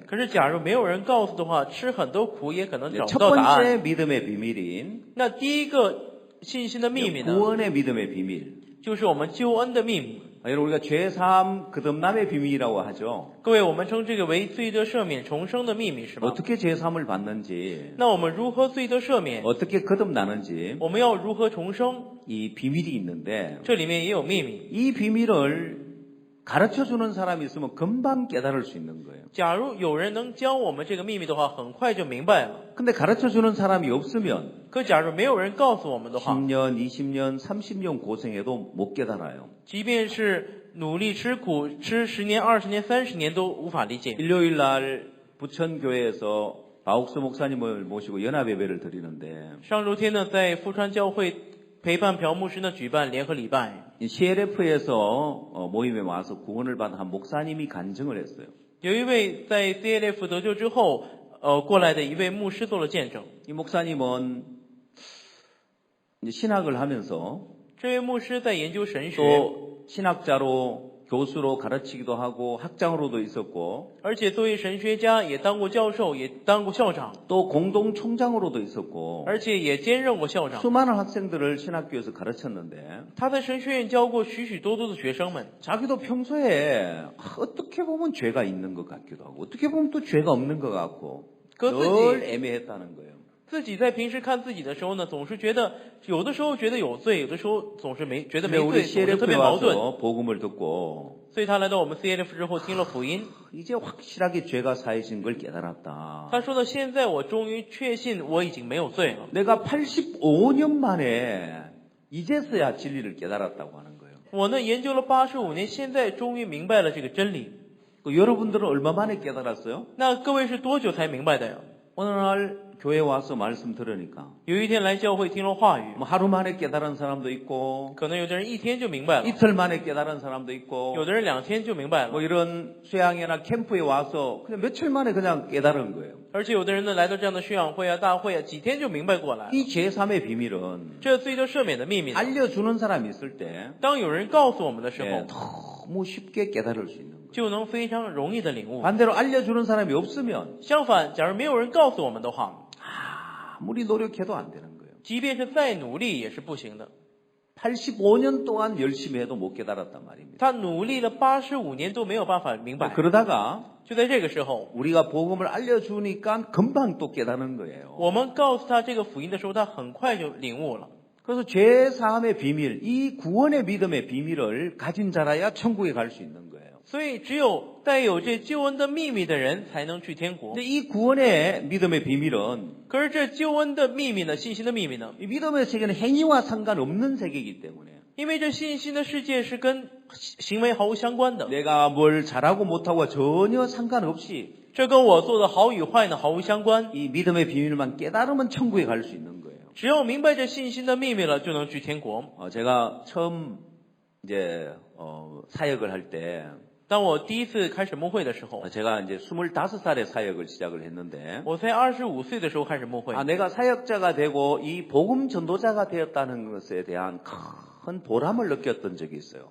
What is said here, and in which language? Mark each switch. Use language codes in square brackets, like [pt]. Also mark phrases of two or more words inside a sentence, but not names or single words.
[zh] 可是假如没有人告诉的话，吃很多苦也可能找 [ko] 첫 [zh] 不到答案。 [ko] 번째 믿음의 비밀인 [zh] 那第一个信心的秘密呢， [ko] 구원의 믿음의 비밀. [zh] 就是我们救恩的秘密。 [ko] 여러분 우리가 죄사함 거듭남의 비밀이라고 하죠. [zh] 各位，我们称这个为罪得赦免、重生的秘密，是吧？ [ko] 어떻게 죄사함을 받는지 [zh] 那我们如何罪得赦免？ [ko] 어떻게 거듭나는지 [zh] 我们要如何重生？ [ko] 이 비밀이 있는데 [zh] 这里面也有秘密。 [ko] 이 비밀을 가르쳐주는 사람이 있으면 금방 깨달을 수 있는 거예요. [zh] 假如有人能教我们这个秘密的话，很快就明白了。 [ko] 근데 가르쳐주는 사람이 없으면 [zh] 可假如没有人告诉我们的话， [ko] 10년, 20년, 30년 고생해도 못 깨달아요. [zh] 即便是努力吃苦，吃10年、20年、30年都无法理解。 [ko] 일요일 날 부천교회에서 바옥수 목사님을 모시고 연합예배를 드리는데 [zh] 上周天呢，在富川教会陪伴朴牧师呢举办联合礼拜。 [ko] CLF에서 모임에 와서 구원을 받은 한 목사님이 간증을 했어요. [zh] 有一位在 CLF 得救之后过来的一位牧师做了见证。 [ko] 이 목사님은 이제 신학을 하면서 [zh] 这位牧师在研究神学， [ko] 또 신학자로 교수로 가르치기도 하고 학장으로도 있었고 [zh] 而且作为神学家也当过教授，也当过校长， [ko] 또 공동총장으로도 있었고 [zh] 而且也兼任过校长。 [ko] 수많은 학생들을 신학교에서 가르쳤는데 [zh] 他在神学院教过许许多多的学生们。 [ko] 자기도 평소에 어떻게 보면 죄가 있는 것 같기도 하고 어떻게 보면 또 죄가 없는 것 같고 늘 애매했다는 거예요. [zh] 自己在平时看自己的时候呢，总是觉得有的时候觉得有罪，有的时候总是觉得没罪，总是特别矛盾。 [ko] 복음을 듣고 [zh] 所以他来到我们 CLF 之后听了福音， [ko] 이제 확실하게 죄가 사해진 걸 깨달았다. [zh] 他说呢，现在我终于确信我已经没有罪了。 [ko] 내가 85년 만에 이제서야 진리를 깨달았다고 하는 거예요. [zh] 我呢研究了85年，现在终于明白了这个真理。 [ko] 여러분들은 얼마 만에 깨달았어요? [zh] 那各位是多久才明白的呀？ [ko] 어느 날 교회 와서 말씀 들으니까 [zh] 有一天来教会听了话语， [ko] 뭐 하루 만에 깨달은 사람도 있고 [zh] 可能有的人一天就明白了， [ko] 이틀 만에 깨달은 사람도 있고 [zh] 有的人2天就明白了， [ko] 뭐 이런 수양회나 캠프에 와서 그냥 며칠 만에 그냥 깨달은 거예요. [zh] 而且有的人呢来到这样的宣讲会啊、大会啊，几天就明白过来。 [ko] 이 제3의 비밀은 [zh] 这罪得赦免的秘密呢， [ko] 알려주는 사람이 있을 때 [zh] 当有人告诉我们的时 [ko] 예, [zh] 候， [ko] 너무 쉽게 깨달을 수 있는 거예요. [zh] 就能非常容易的领悟。 [ko] 반대로 알려주는 사람이 없으면 [zh] 相反，假如没有人告诉我们的话， [ko] 아무리 노력해도 안 되는 거예요. [zh] 即便是再努力也是不行的。 [ko] 85년 동안 열심히 해도 못 깨달았단 말입니다. [zh] 他努力了85年都没有办法明白。 [ko] 그러다가 [zh] 就在这个时候， [ko] 우리가 복음을 알려주니까 금방 또 깨닫는 거예요. [zh] 我们告诉他这个福音的时候，他很快就领悟了。 [ko] 그래서 죄사함의 비밀, 이 구원의 믿음의 비밀을 가진 자라야 천국에 갈 수 있는 거예요. [zh] 所以，只有带有这救恩的秘密的人才能去天国。 [ko] 근데 이 구원의 믿음의 비밀은 [zh] 可是，这救恩的秘密呢？信心的秘密呢？ [ko] 이 믿음의 세계는 행위와 상관없는 세계이기 때문에 [zh] 因为这信心的世界是跟行为毫无相关的， [ko] 내가 뭘 잘하고 못하고 전혀 상관없이 [zh] 这跟我做的好与坏呢毫无相关。 [ko] 이 믿음의 비밀만 깨달으면 천국에 갈 수 있는 거예요. [zh] 只要明白这信心的秘密了，就能去天国。 [ko] 제가 처음 이제 사역을 할 때 [zh] 当我第一次开始牧会的时候， [ko] 제가 이제 25살에 사역을 시작을 했는데 [zh] 我才25岁的时候开始牧会。 [ko] 내가 사역자가 되고 이 복음 전도자가 되었다는 것에 대한 큰 보람을 느꼈던 적이 있어요.